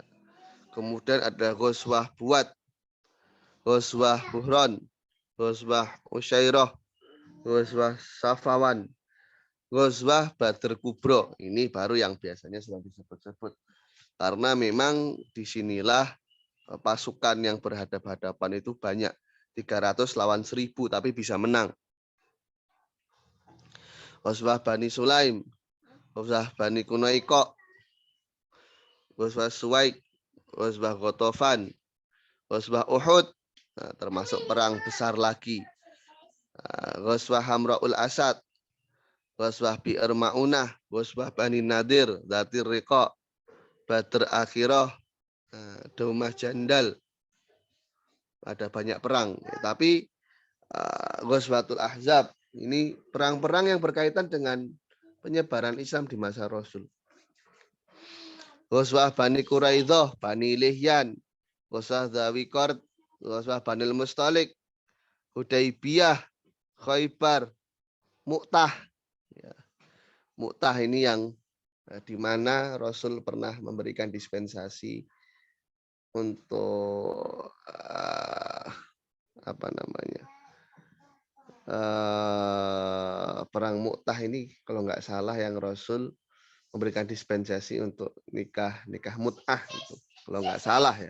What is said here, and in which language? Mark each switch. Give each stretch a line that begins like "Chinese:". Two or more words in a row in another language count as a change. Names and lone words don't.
Indonesian: Kemudian ada Ghazwah Buat, Ghazwah Buhron, Ghazwah Usyairah, Ghazwah Safawan, Ghazwah Badr Kubro. Ini baru yang biasanya sedang disebut-sebut. Karena memang disinilah pasukan yang berhadapan-hadapan itu banyak. 300 lawan 1000, tapi bisa menang. Ghazwah Bani Sulaim, Ghazwah Bani Kunaiko, Ghazwah Suwaik, Ghazwah Ghatafan, Ghazwah Uhud, nah, termasuk perang besar lagi. Ghazwah Hamra'ul Asad, Ghazwah Bi'r Ma'unah, Ghazwah Bani Nadir, Dzatir Riqa, Badr Akhirah, Daumah Jandal. Ada banyak perang, tapi Ghazwatul Ahzab ini perang-perang yang berkaitan dengan penyebaran Islam di masa Rasul. Ghazwah Bani Quraidah, Bani Lihyan, Ghazwah Dzawi Qard, Ghazwah Banil Mustalik, Hudaybiyah, Khaybar, Mu'tah. Ya. Mu'tah ini yang di mana Rasul pernah memberikan dispensasi untuk perang Mu'tah ini, kalau nggak salah yang Rasul memberikan dispensasi untuk nikah mut'ah itu, kalau nggak salah ya.